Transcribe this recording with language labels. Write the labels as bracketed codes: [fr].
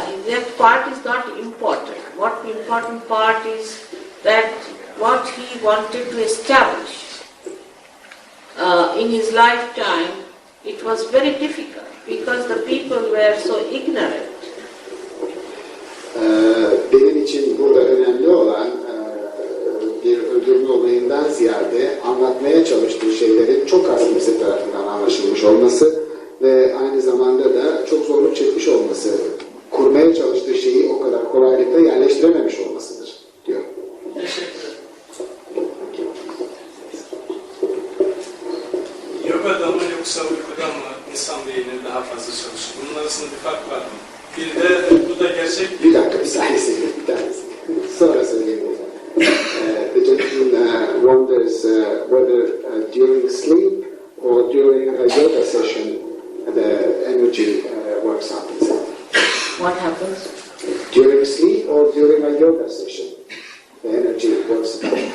[en] That part is not important. What the important part is that what he wanted to establish in his lifetime, it was very difficult because the people were so ignorant. [tr] Benim için burada önemli olan bir öldürme olayından ziyade anlatmaya çalıştığı şeylerin çok az kimse tarafından anlaşılmış olması ve aynı zamanda da çok zorluk çekmiş olması, kurmaya çalıştığı şeyi o kadar kolaylıkla yerleştirememiş olmasıdır, diyor. Yoga'da mı yoksa uykuda mı insan beyni daha fazla çalışır? Bunun arasında bir fark var mı? Bir de bu da gerçek Bir dakika, bir tanesi. Sonra söyleyeyim. [en] The gentleman wonders whether during sleep or during a yoga session the energy works out itself. What happens? During sleep or during a yoga session, the energy works out.